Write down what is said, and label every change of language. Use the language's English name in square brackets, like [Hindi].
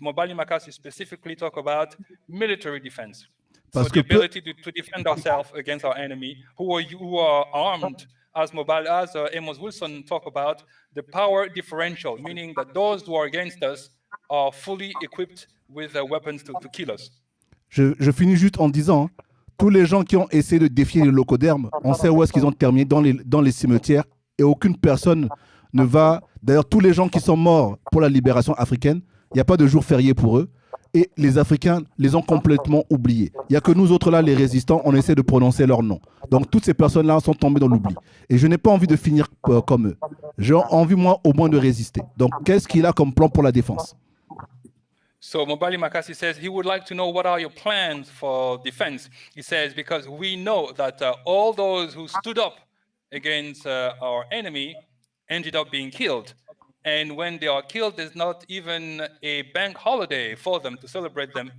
[English] Mobali Makasi specifically talk about military defense. So the ability to defend ourselves against our enemy, who are armed, as Amos Wilson talk about, the power differential, meaning that those who are against us are fully equipped with weapons to kill us. [French] Je finis juste en disant, tous les gens qui ont essayé de défier les locodermes, on sait où est-ce qu'ils ont terminé, dans les cimetières, et aucune personne ne va... D'ailleurs, tous les gens qui sont morts pour la libération africaine, il n'y a pas de jour férié pour eux, et les Africains les ont complètement oubliés. Il n'y a que nous autres là, les résistants, on essaie de prononcer leur nom. Donc toutes ces personnes-là sont tombées dans l'oubli. Et je n'ai pas envie de finir comme eux. J'ai envie, moi, au moins de résister. Donc qu'est-ce qu'il a comme plan pour la défense? [English] So Mobali Makasi says he would like to know what are your plans for defense. He says, because we know that all those who stood up against our enemy ended up being killed. And when they are killed, there's not even a bank holiday for them to celebrate them.